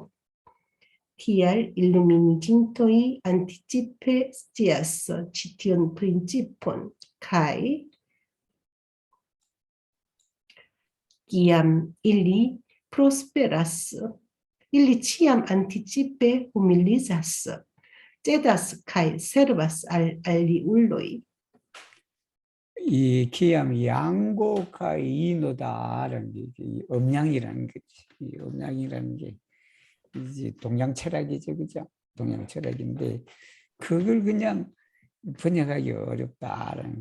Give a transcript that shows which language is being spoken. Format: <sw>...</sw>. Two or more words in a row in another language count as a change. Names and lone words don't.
<eo>Tial illuminigintoj anticipe scias ĉi tiun principon, kaj kiam ili prosperas, ili ĉiam anticipe humilizas, cedas kaj servas al aliuloj.</eo> <ko>이</ko> <eo>kaj jango</eo> <ko>이노다라는 게 음양이라는 거지. 이 음양이라는 게 이제 동양 철학이죠, 그죠? 동양 철학인데 그걸 그냥 번역하기 어렵다라는.</ko>